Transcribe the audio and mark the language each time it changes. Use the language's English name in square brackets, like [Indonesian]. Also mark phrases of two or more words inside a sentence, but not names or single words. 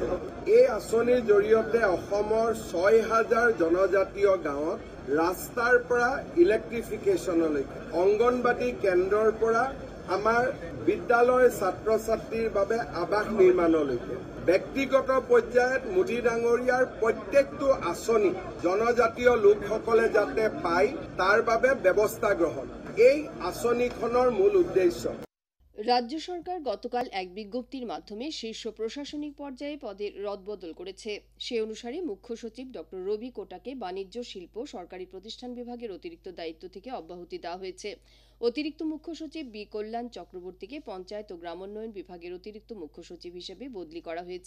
[Assamese] এই আঁচনিৰ জৰিয়তে অসমৰ ৬,০০০ জনজাতীয় গাঁৱত ৰাস্তাৰ পৰা ইলেক্ট্ৰিফিকেশ্যনলৈকে অংগনবাদী কেন্দ্ৰৰ পৰা আমাৰ বিদ্যালয়ৰ ছাত্ৰ ছাত্ৰীৰ বাবে আৱাস নিৰ্মাণলৈকে ব্যক্তিগত পৰ্যায়ত মোদী ডাঙৰীয়াৰ প্ৰত্যেকটো আঁচনি জনজাতীয় লোকসকলে যাতে পায় তাৰ বাবে ব্যৱস্থা গ্ৰহণ এই আঁচনিখনৰ মূল উদ্দেশ্য। [Bangla] রাজ্য সরকার গতকাল এক বিজ্ঞপ্তির মাধ্যমে শীর্ষ প্রশাসনিক পর্যায়ে পদের রদবদল করেছে। সে অনুসারে মুখ্য সচিব ড রবি কোটাকে বাণিজ্য শিল্প সরকারি প্রতিষ্ঠান বিভাগের অতিরিক্ত দায়িত্ব থেকে অব্যাহতি দেওয়া হয়েছে। অতিরিক্ত মুখ্য সচিব বি কল্যাণ চক্রবর্তীকে পঞ্চায়েত ও গ্রামোন্নয়ন বিভাগের অতিরিক্ত মুখ্য সচিব হিসেবে বদলি করা হয়েছে।